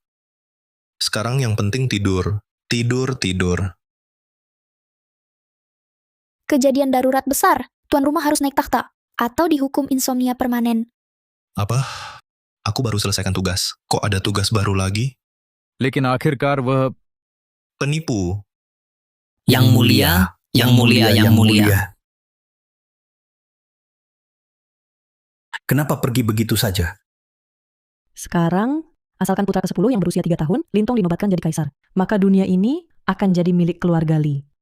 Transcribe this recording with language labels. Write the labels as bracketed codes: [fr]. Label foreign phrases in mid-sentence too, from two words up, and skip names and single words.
[id] Sekarang yang penting tidur. Tidur. Kejadian darurat besar. Tuan rumah harus naik takhta. Atau dihukum insomnia permanen. Apa? Aku baru selesaikan tugas. Kok ada tugas baru lagi? [hi] लेकिन आखिरकार वह [id] Penipu. Yang mulia, yang mulia. Kenapa pergi begitu saja? Sekarang, asalkan putra ke-10 yang berusia 3 tahun, Lintong dinobatkan jadi kaisar. Maka dunia ini akan jadi milik keluarga Li.